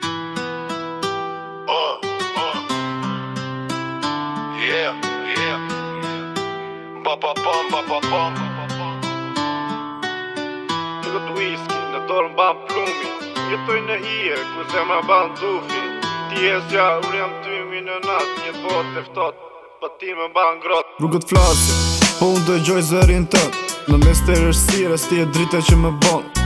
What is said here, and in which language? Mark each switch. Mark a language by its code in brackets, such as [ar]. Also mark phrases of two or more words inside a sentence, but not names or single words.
[en] Uh, uh. Yeah, yeah. Ba, ba, bam, ba, ba, bam. [sq] Nuk të whisky, në dorë mban plumi. Jetoj në hije, ku zemra mban dufi. Ti je zjarr, unë jam tymi në natë. Një botë e ftohtë, po ti më mban ngrohtë. Rrugët flasin, po unë dëgjoj zërin tënd. Në mes të errësirës, ti je drita që më bon.